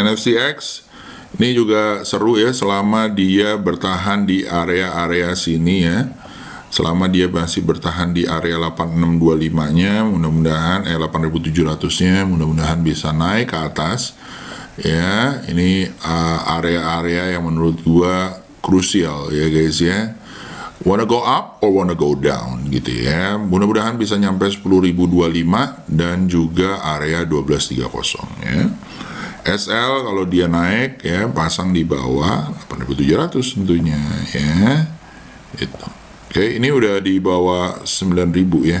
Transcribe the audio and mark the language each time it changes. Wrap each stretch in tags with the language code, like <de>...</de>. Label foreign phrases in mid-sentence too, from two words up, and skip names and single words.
<id>NFCX ini juga seru ya, selama dia bertahan di area-area sini ya. Selama dia masih bertahan di area 8625-nya, mudah-mudahan 8700-nya mudah-mudahan bisa naik ke atas. Ya, ini area-area yang menurut gua krusial ya guys ya.</id> <en>Wanna go up or wanna go down</en> <id>gitu ya. Mudah-mudahan bisa nyampe 10.025 dan juga area 1230 ya. SL kalau dia naik ya, pasang di bawah 8700 tentunya ya. Itu. Oke, ini udah di bawah 9.000 ya.</id>